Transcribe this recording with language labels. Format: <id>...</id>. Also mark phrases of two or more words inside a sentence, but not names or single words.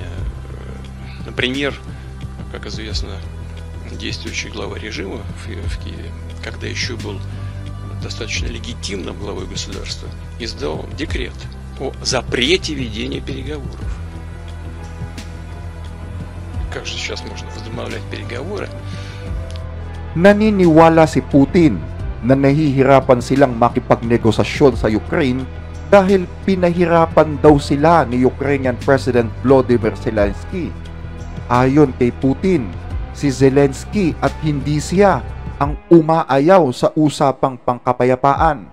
<ru>Например, как известно, действующий глава режима в Киеве, когда еще был достаточно легитимным главой государства, издал декрет о запрете ведения переговоров. Как же сейчас можно возобновлять переговоры?</ru> <tl>Naniniwala si Putin na nahihirapan silang makipagnegosasyon sa Ukraine dahil pinahirapan daw sila ni Ukrainian President Volodymyr Zelensky. Ayon kay Putin, si Zelensky at hindi siya ang umaayaw sa usapang pangkapayapaan.</tl>